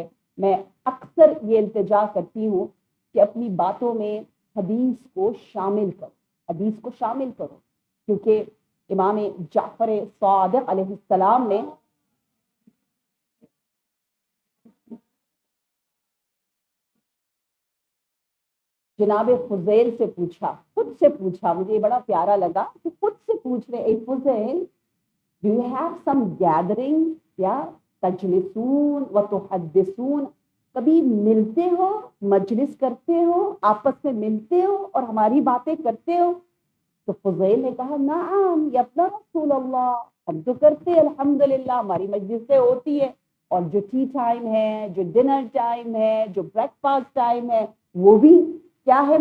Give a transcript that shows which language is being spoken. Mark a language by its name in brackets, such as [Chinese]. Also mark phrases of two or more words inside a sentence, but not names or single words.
[Urdu] میں اکثر یہ التجا کرتی ہوں کہ اپنی باتوں میں حدیث کو شامل کرو، حدیث کو شامل کرو، کیونکہ امام جعفر صادق علیہ السلام نے جناب فضیل سے پوچھا، خود سے پوچھا، مجھے یہ بڑا پیارا لگا کہ خود سے پوچھ رہے، اے فضیل [English] do you have some gathering [Urdu] یا [Arabic] تجلسون و تحدثون، [Urdu] کبھی ملتے ہو، مجلس کرتے ہو، آپس میں ملتے ہو اور ہماری باتیں کرتے ہو؟ تو فضیل نے کہا [Arabic] نعم یا اپنا رسول اللہ، [Urdu] ہم تو کرتے ہیں الحمدللہ، ہماری مجلسیں ہوتی ہے. اور جو [English] tea time [Urdu] ہے، جو [English] dinner time [Urdu] ہے، جو [English] breakfast time [Urdu] ہے، وہ بھی کیا ہے؟